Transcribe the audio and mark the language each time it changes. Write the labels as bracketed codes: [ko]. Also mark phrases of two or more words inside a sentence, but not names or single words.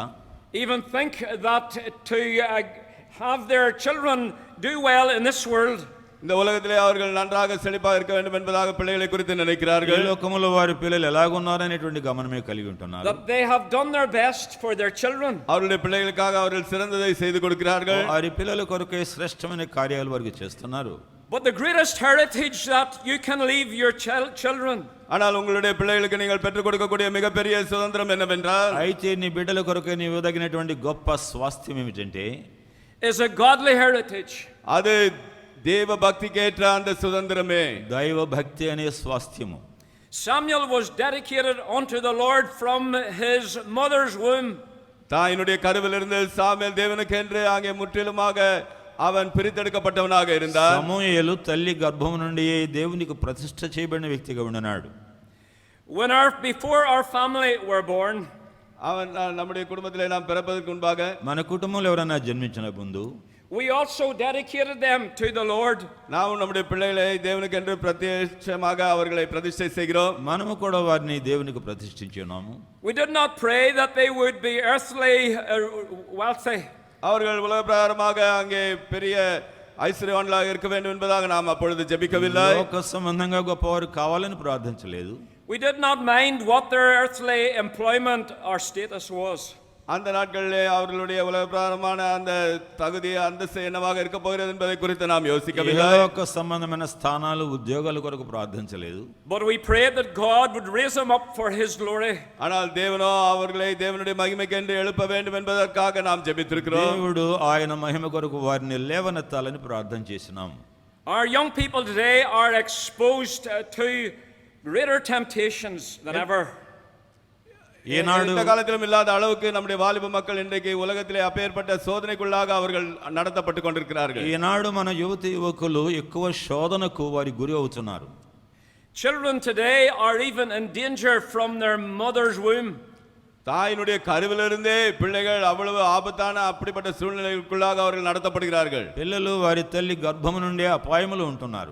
[en] even think that to have their children do well in this world, [ta] இந்த உலகத்திலே அவர்கள் நன்றாக செழிப்பாக இருக்க வேண்டும் என்பதாக பிள்ளைகளை குறித்து நினைக்கிறார்கள். [te] ఈ లోకములో వారి పిల్లలు ఎలాగున్నారనేటువంటి గమనమే కలిగి ఉంటున్నారు. [en] that they have done their best for their children. [ta] அவருடைய பிள்ளைகளுக்காக அவர்கள் சிறந்ததை செய்து கொடுக்கிறார்கள். [te] వారి పిల్లల కొరకే శ్రేష్టమైన కార్యాలు వారికి చేస్తున్నారు. [en] But the greatest heritage that you can leave your children, [ta] ஆனால் உங்களுடைய பிள்ளைகளுக்கு நீங்கள் பெற்றுக் கொடுக்கக்கூடிய மிகப்பெரிய சுதந்திரம் என்னவென்றால், [te] అయితే నీ బిడ్డల కొరకే నీవు ఇవ్వదగినటువంటి గొప్ప స్వాస్థ్యం ఏమిటంటే, [en] is a godly heritage. [ta] அது தேவ பக்திக்கேற்ற அந்த சுதந்திரமே, [te] దైవ భక్తి అనే స్వాస్థ్యము. [en] Samuel was dedicated unto the Lord from his mother's womb. [ta] தாயினுடைய கருவிலிருந்து சாமுவேல் தேவனுக்கென்று அங்கே முற்றிலுமாக அவன் பிரித்தெடுக்கப்பட்டவனாக இருந்தான். [te] సమూయేలు తల్లి గర్భం నుండి దేవునికి ప్రతిష్ఠ చేయబడిన వ్యక్తిగా ఉన్నాడు. [en] Before our family were born, [ta] அவன் நம்முடைய குடும்பத்திலே நாம் பிறப்பதற்கு முன்பாக, [te] మన కుటుంబంలో ఎవరైనా జన్మించిన ముందు [en] we also dedicated them to the Lord. [ta] நாம் நம்முடைய பிள்ளைகளை தேவனுக்கென்று பிரத்யேகமாக அவர்களை பிரதிஷ்டை செய்கிறோம். [te] మనము కూడా వారిని దేవునికి ప్రతిష్ఠించి ఉన్నాము. [en] We did not pray that they would be earthly wealthy. [ta] அவர்கள் உலக பிரகாரமாக அங்கே பெரிய ஐஸ்வர்யவான்களாக இருக்க வேண்டும் என்பதாக நாம் அப்பொழுது ஜெபிக்கவில்லை. [te] లోక సంబంధంగా గొప్పవారు కావాలని ప్రార్థించలేదు. [en] We did not mind what their earthly employment or status was. [ta] அந்த நாட்களிலே அவர்களுடைய உலகப்பிரகாரமான அந்த தகுதி அந்தஸ்து என்னவாக இருக்க போகிறது என்பதை குறித்து நாம் யோசிக்கவில்லை. [te] ఇహలోక సంబంధమైన స్థానాలు ఉద్యోగాల కొరకు ప్రార్థించలేదు. [en] But we prayed that God would raise them up for His glory. [ta] ஆனால் தேவனோ அவர்களை தேவனுடைய மகிமைக்கென்று எழுப்ப வேண்டும் என்பதற்காக நாம் ஜெபித்திருக்கிறோம். [te] దేవుడు ఆయన మహిమ కొరకు వారిని లేవనెత్తాలని ప్రార్థన చేసినాం. [en] Our young people today are exposed to greater temptations than ever. [te] ఈనాడు [ta] இந்த காலத்திலும் இல்லாத அளவுக்கு நம்முடைய வாலிப மக்கள் இன்றைக்கு உலகத்திலே அப்பேற்பட்ட சோதனைக்குள்ளாக அவர்கள் நடத்தப்பட்டு கொண்டிருக்கிறார்கள். [te] ఈనాడు మన యువతి యువకులు ఎక్కువ శోధనకు వారి గురి అవుతున్నారు. [en] Children today are even in danger from their mother's womb. [ta] தாயினுடைய கருவிலிருந்தே பிள்ளைகள் அவ்வளவு ஆபத்தான அப்படிப்பட்ட சூழ்நிலைக்குள்ளாக அவர்கள் நடத்தப்படுகிறார்கள். [te] పిల్లలు వారి తల్లి గర్భము నుండి అపాయములు ఉంటున్నారు.